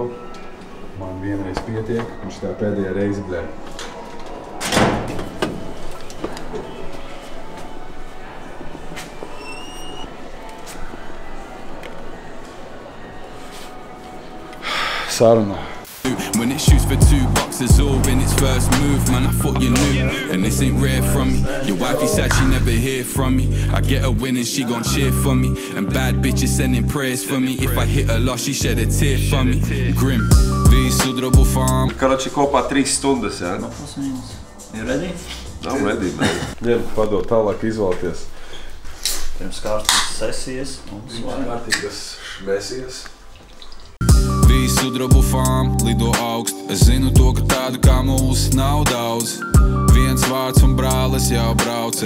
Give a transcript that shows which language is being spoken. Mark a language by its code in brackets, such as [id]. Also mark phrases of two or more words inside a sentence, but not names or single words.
[lv] Man vienreiz pietiek, un šitā pēdējā reize, blē. Saruna. [en] When it shoots for $2 is all in its first move, man, I thought you knew, and this ain't rare from me. Your wifey said she never hear from me. I get a win and she gon' cheer for me, and bad bitches sending prayers for me. If I hit a loss, she shed a tear for me. [lv] Grim, visu drabu farm. Karači kopā 3 stundas, jā? [en] You ready? [lv] Nav ready, man. Ņem, padod tālāk izvēlēties. Pirms kārtīgas sesijas un kārtīgas šmēsijas. Visu drabu farm, lido augst. Es zinu to, ka tādu kā mūs nav daudz. Viens vārds un brālis jau brauc.